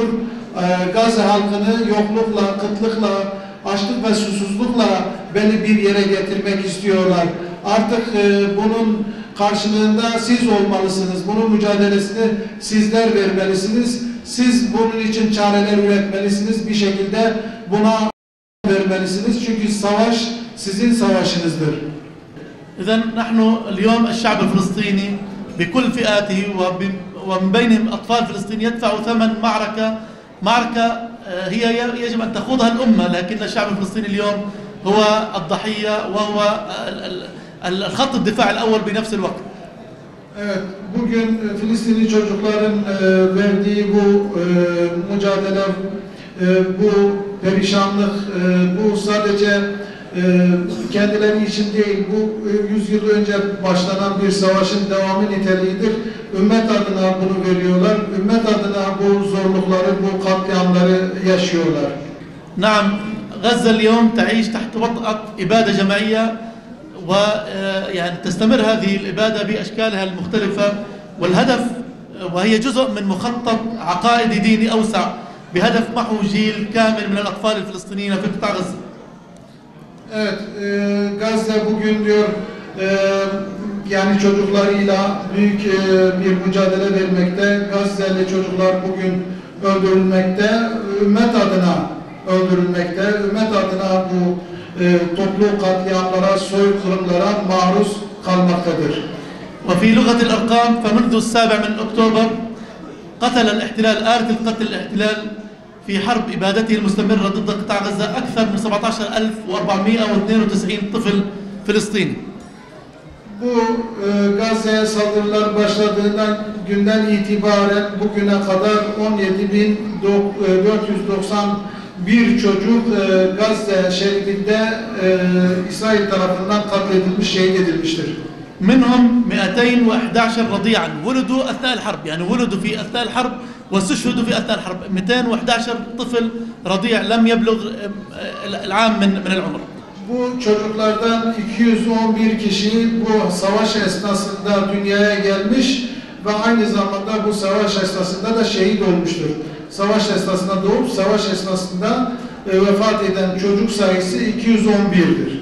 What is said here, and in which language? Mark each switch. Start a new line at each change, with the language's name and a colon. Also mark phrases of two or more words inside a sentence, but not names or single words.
Turkish: Gazze halkını yoklukla, kıtlıkla, açlık ve susuzlukla belli bir yere getirmek istiyorlar. Artık bunun karşılığında siz olmalısınız. Bunun mücadelesini sizler vermelisiniz. Siz bunun için çareler üretmelisiniz. Bir şekilde buna vermelisiniz. Çünkü savaş sizin savaşınızdır.
Arabic: إذن نحن اليوم الشعب الفلسطيني بكل فئاته ومن بينهم أطفال فلسطين يدفعوا ثمن معركة هي يجب أن تخوضها الأمة، لكن الشعب الفلسطيني اليوم هو الضحية وهو الخط الدفاع الأول بنفس الوقت.
Turkish: Evet, bugün Filistinli çocukların verdiği bu mücadele, bu perişanlık, bu sadece kendileri için değil, bu 100 yıl önce başlanan bir savaşın devamı niteliğidir. Ümmet adına bunu veriyorlar. Ümmet adına bu zorlukları, bu katliamları yaşıyorlar.
Arabic: نعم، غزة اليوم تعيش تحت وطأة إبادة جماعية، ويعني تستمر هذه الإبادة بأشكالها المختلفة، والهدف وهي جزء من مخطط عقائدي ديني أوسع بهدف محو جيل كامل من الأطفال الفلسطينيين في قطاع غزة.
Turkish: Evet, Gazze bugün diyor yani çocuklarıyla büyük bir mücadele vermekte. Gazze'li çocuklar bugün öldürülmekte, ümmet adına öldürülmekte, ümmet adına bu toplu katliamlara, soykırımlara maruz kalmaktadır.
Arabic: وفي لغة الأرقام فمنذ 7 أكتوبر قتل الاحتلال آلة القتل الاحتلال في حرب إبادته المستمرة ضد قطاع غزة أكثر من 17,492 طفل فلسطيني.
Turkish: Bu Gazze'ye saldırılar başladığından günden itibaren bugüne kadar 17.491 çocuk Gazze şeridinde İsrail tarafından katledilmiş, şehit edilmiştir.
Arabic: منهم 211 رضيعا ولدوا أثناء الحرب، يعني ولدوا في أثناء الحرب واستشهدوا في أثناء الحرب. 211 طفل رضيع لم يبلغ العام من العمر.
Turkish: Bu çocuklardan 211 kişi bu savaş esnasında dünyaya gelmiş ve aynı zamanda bu savaş esnasında da şehit olmuştur. Savaş esnasında doğup savaş esnasında vefat eden çocuk sayısı 211'dir.